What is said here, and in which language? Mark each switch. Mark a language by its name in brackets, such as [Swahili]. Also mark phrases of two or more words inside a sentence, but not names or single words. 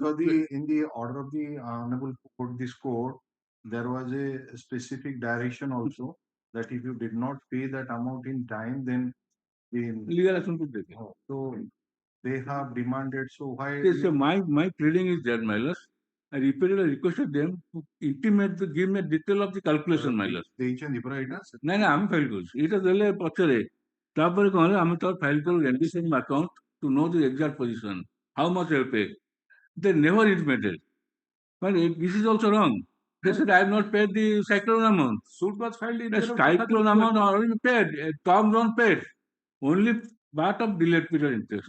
[English] Because in the order of the Honorable Court, this court, there was a specific direction also that if you did not pay that amount in time, then the Legal action to take. so they have demanded. So why? Yes, so my pleading is that, my lord. I repeatedly requested them to intimate, to give me a detail of the calculation, my lord. [Odia] ଦେଇଛନ୍ତି ପରା ଏଇଟା? ନାଇଁ ନାଇଁ ଆମେ ଫାଇଲ କରୁଛୁ ଏଇଟା ଦେଲେ ପଛରେ ତାପରେ କଣ ହେଲା ଆମେ ତ ଫାଇଲ କଲୁ [English] rendition account to know the exact position how much they pay. They never intimated, but this is also wrong. They said I have not paid the cyclone amount. Suit was filed in The cyclone amount already paid, term loan paid, only part of delayed period interest.